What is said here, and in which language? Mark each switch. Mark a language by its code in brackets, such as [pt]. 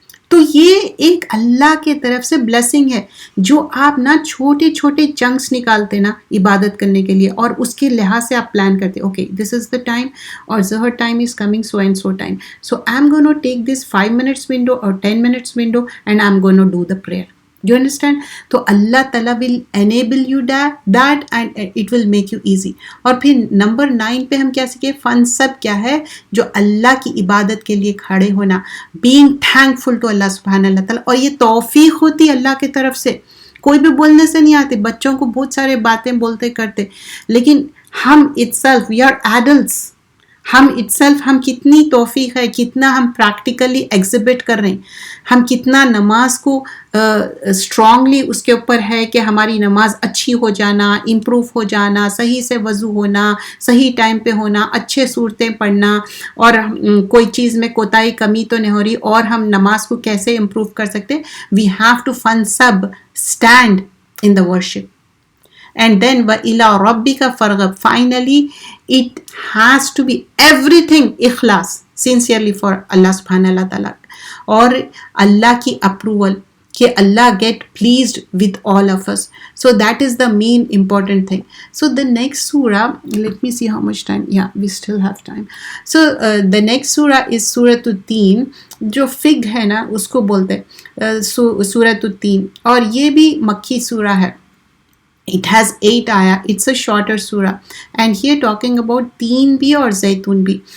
[ur] تو یہ ایک اللہ کے طرف سے بلیسنگ ہے، جو آپ نا چھوٹے چھوٹے چنکس نکالتے نا عبادت کرنے کے لیے، اور اس کے لحاظ سے آپ پلان کرتے، [en] okay this is the time, [ur] اور [en] ظہر time is coming so and so time, so I am gonna take this 5 minutes window [ur] اور 10 minutes window [en] And I am gonna do the prayer. Do you understand? تو اللہ تعالیٰ will enable you that and it will make you easy. [ur] اور پھر number 9 پہ ہم کیا سیکھے؟ فن سب کیا ہے؟ جو اللہ کی عبادت کے لیے کھڑے ہونا, [en] being thankful to [ur] اللہ سبحانہ اللہ تعالیٰ. اور یہ توفیق ہوتی اللہ کی طرف سے, کوئی بھی بولنے سے نہیں آتے. بچوں کو بہت سارے باتیں بولتے کرتے, لیکن ہم itself, [en] we are adults, [ur] ہم کتنی توفیق ہے, کتنا ہم پریکٹیکلی ایگزیبٹ کر رہے ہیں, ہم کتنا نماز کو اسٹرانگلی اس کے اوپر ہے کہ ہماری نماز اچھی ہو جانا, امپروو ہو جانا, صحیح سے وضو ہونا, صحیح ٹائم پہ ہونا, اچھے صورتیں پڑھنا, اور کوئی چیز میں کوتاہی کمی تو نہیں ہو رہی, اور ہم نماز کو کیسے امپروو کر سکتے. [en] We have to fun sub stand in the worship. And then [ar] وَإِلَىٰ رَبِّكَ فَارْغَب. [en] Finally, it has to be everything ikhlas, sincerely for Allah subhanahu wa ta'ala. [ur] اور اللہ کی [en] approval, کہ اللہ get pleased with all of us. So that is the main important thing. So the next surah, let me see how much time. Yeah, we still have time. So the next surah is Surah At-Teen, [ur] جو fig ہے نا اس کو بولتے Surah At-Teen, اور یہ بھی مکی سورہ ہے. [en] It has 8 ayah. It's a shorter surah. And here talking about [ur] تین بھی اور زیتون بھی.